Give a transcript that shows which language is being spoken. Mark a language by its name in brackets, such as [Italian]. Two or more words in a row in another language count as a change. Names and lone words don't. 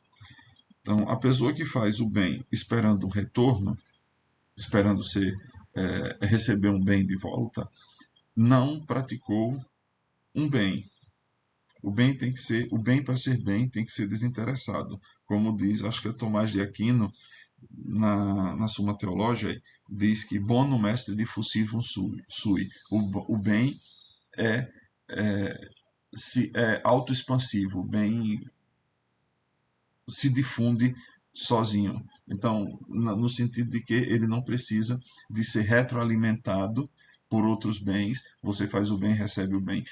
[Portuguese] Então, a pessoa que faz o bem esperando um retorno, esperando receber um bem de volta, não praticou um bem. O bem tem que ser, o bem para ser bem tem que ser desinteressado, como diz, acho que é Tomás de Aquino na Suma Theologiae, diz que [Latin] bonum est diffusivum sui. [Portuguese] O bem é autoexpansivo, o bem se difunde sozinho. Então, no sentido de que ele não precisa de ser retroalimentado por outros bens, você faz o bem, recebe o bem.